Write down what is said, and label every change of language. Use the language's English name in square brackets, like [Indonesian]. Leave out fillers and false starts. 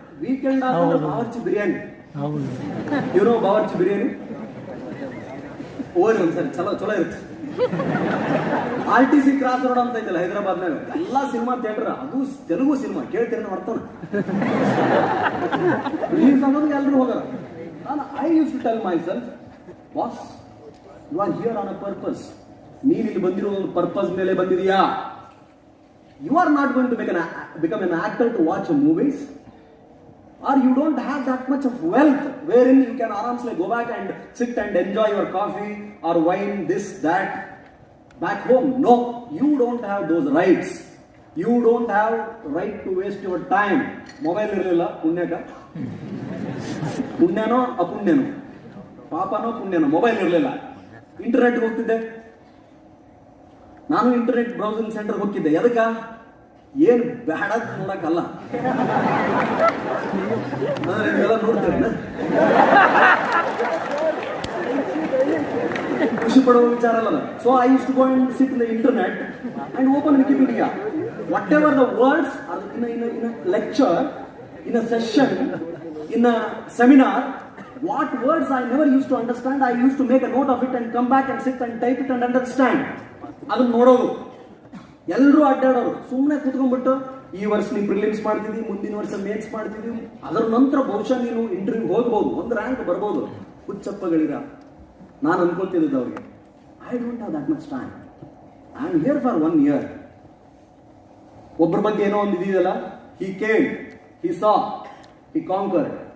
[Kannada] Weekend ಆದ್ರೆ ಬಾವರ್ಚಿ ಬಿರಿಯಾನಿ, ಇವ್ರು ಬಾವರ್ಚಿ ಬಿರಿಯಾನಿ ಹೋಗ್ರಿ ಒಂದ್ಸರಿ, ಚಲೋ ಇರುತ್ತೆ. RTC ಕ್ರಾಸ್ ರೋಡ್ ಅಂತ ಐತಲ್ಲ ಹೈದರಾಬಾದ್ನಾಗ, ಎಲ್ಲಾ ಸಿನಿಮಾ ಥಿಯೇಟರ್, ಅದು ತೆಲುಗು ಸಿನಿಮಾ ಕೇಳ್ತೀರ ಮಾಡ್ತಾನ. ರಿಲೀಸ್ ಆಗೋದು ಎಲ್ಲರೂ ಹೋಗಾರ. [English] I used to tell myself, boss, you are here on a purpose. [Kannada] ನೀನು ಇಲ್ಲಿ ಬಂದಿರೋ ಒಂದು ಪರ್ಪಸ್ ಮೇಲೆ ಬಂದಿದೀಯಾ. [English] You are not going to become an actor to watch movies, or you don't have that much of wealth wherein you can aramsly go back and sit and enjoy your coffee or wine, this, that, back home. No, you don't have those rights. You don't have right to waste your time. [Kannada] Mobile ಇರಲಿಲ್ಲ, ಪುಣ್ಯನೋ ಅಪುಣ್ಯನೋ, ಪಾಪನೋ ಪುಣ್ಯನೋ, mobile ಇರಲಿಲ್ಲ. Internet ಹೋಗ್ತಿದ್ದೆ ನಾನು. Internet browsing centre ಹೋಗ್ತಿದ್ದೆ. ಎದಕ್ಕ? ಏನ್ ಬೇಡ ನೋಡಕ್ಕಲ್ಲ. ನೀವೆಲ್ಲ ನೋಡ್ತೀರ, ಖುಷಿ ಪಡುವ ವಿಚಾರ ಅಲ್ಲ. [English] So I used to go and sit in the internet and open Wikipedia. Whatever the words are in a lecture, in a session, in a seminar, what words I never used to understand, I used to make a note of it and come back and sit and type it and understand. [Kannada] ಅದನ್ನ ನೋಡೋದು. ಎಲ್ಲರೂ ಅಡ್ಡಾಡೋರು, ಸುಮ್ಮನೆ ಕೂತ್ಕೊಂಡ್ಬಿಟ್ಟು ಈ ವರ್ಷ ನೀನು prelims ಮಾಡ್ತಿದ್ದಿ, ಮುಂದಿನ ವರ್ಷ ಮೇನ್ಸ್ ಮಾಡ್ತಿದ್ದಿ, ಅದರ ನಂತರ ಬಹುಶಃ ನೀನು ಇಂಟರ್ವ್ಯೂ ಹೋಗ್ಬೋದು, ಒಂದು ರ್ಯಾಂಕ್ ಬರ್ಬೋದು. ಹುಚ್ಚಪ್ಪಗಳಿರ ನಾನು ಅನ್ಕೊಳ್ತಿದ್ದೆ ಅವ್ರಿಗೆ, [English] I don't have that much time, I am here for 1 year. [Kannada] ಒಬ್ಬರ ಬಗ್ಗೆ ಏನೋ ಒಂದು ಇದೆಯಲ್ಲ, [English] He came, he saw, he conquer.